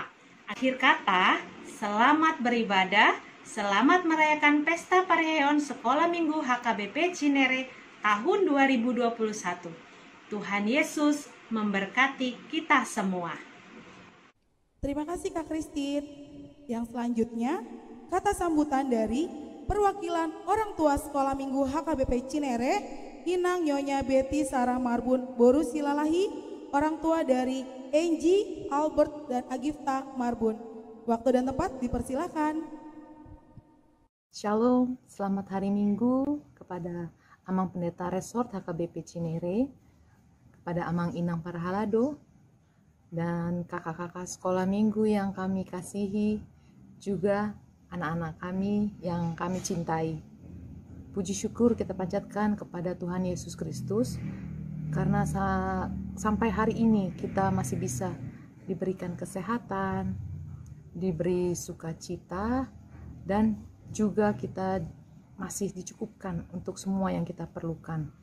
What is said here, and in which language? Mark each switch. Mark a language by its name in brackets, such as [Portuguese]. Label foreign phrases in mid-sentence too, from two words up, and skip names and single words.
[Indonesian] Akhir kata, selamat beribadah, selamat merayakan Pesta Parheon Sekolah Minggu HKBP Cinere tahun 2021. Tuhan Yesus memberkati kita semua. Terima kasih Kak Kristin. Yang selanjutnya, kata sambutan dari perwakilan orang tua Sekolah Minggu HKBP Cinere, Inang Nyonya Betty Sarah Marbun Boru Silalahi, orang tua dari Angie, Albert, dan Agifta Marbun. Waktu dan tempat dipersilakan. Shalom, selamat hari Minggu kepada Amang Pendeta Resort HKBP Cinere, kepada [Batak Toba] Amang Inang Parhalado, [Indonesian] dan kakak-kakak sekolah minggu yang kami kasihi, juga anak-anak kami yang kami cintai. Puji syukur kita panjatkan kepada Tuhan Yesus Kristus, karena sampai hari ini kita masih bisa diberikan kesehatan, diberi sukacita, dan juga kita masih dicukupkan untuk semua yang kita perlukan.